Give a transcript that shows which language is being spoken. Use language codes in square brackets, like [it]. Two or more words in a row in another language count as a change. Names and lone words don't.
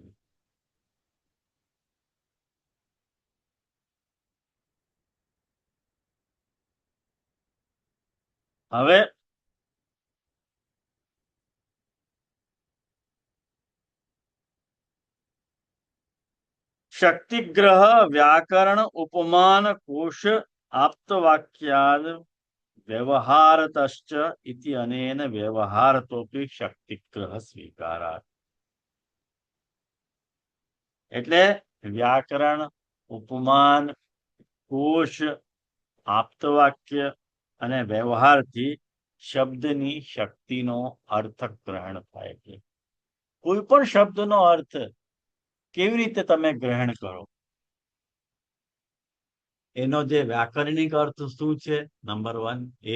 [sa] હવે शक्तिग्रह व्याकरण उपमान कोश आप्तवाक्याद व्यवहारतश्च इति अनेन व्यवहारतोपि शक्तिग्रह स्वीकारात्. [gu] એટલે વ્યાકરણ, ઉપમાન, કોશ, આપ્તવાક્ય અને વ્યવહારથી શબ્દની શક્તિનો અર્થ ગ્રહણ થાય છે. કોઈ પણ શબ્દનો અર્થ કેવી રીતે તમે ગ્રહણ કરો, એનો જે વ્યાકરણિક અર્થ શું છે, નંબર 1 એ.